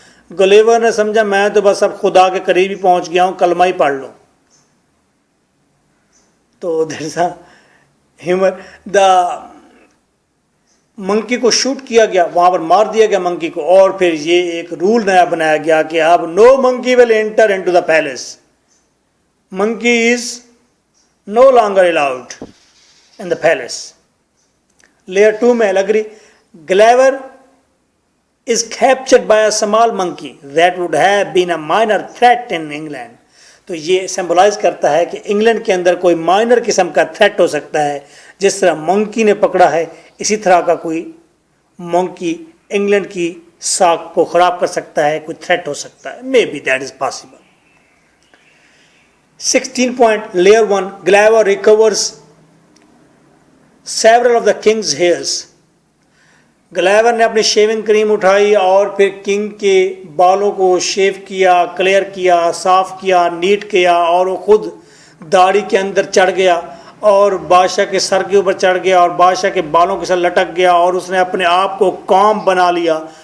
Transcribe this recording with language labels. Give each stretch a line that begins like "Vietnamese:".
Hindi: ग्लेवर ने समझा मैं तो बस अब खुदा के करीब ही पहुंच गया हूं, कलमा ही पढ़ लो. तो दरअसल ह्यूमर, द मंकी को शूट किया गया, वहां पर मार दिया गया मंकी को. और फिर ये एक रूल नया बनाया गया कि अब
English: No monkey will enter into the palace. Monkey is no longer allowed in the palace.
Hindi: Layer 2 में Allegri.
English: Gulliver is captured by a small monkey that would have been a minor threat in England.
Hindi: तो ये symbolize करता है कि England के अंदर कोई minor किस्म का थ्रेट हो सकता है. जिस तरह मंकी ने पकड़ा है, इसी तरह का कोई मंकी इंग्लैंड की साख को खराब कर सकता है, कोई थ्रेट हो सकता है.
English: Maybe that is possible. 16 point, layer 1. Gulliver recovers several of the king's hairs.
Hindi: ग्लेवर ने अपनी शेविंग क्रीम उठाई और फिर किंग के बालों को शेव किया, क्लियर किया, साफ किया, नीट किया और वो खुद दाढ़ी के अंदर चढ़ गया और बादशाह के सर के ऊपर चढ़ गया और बादशाह के बालों के साथ लटक गया और उसने अपने आप को कॉम्ब बना लिया.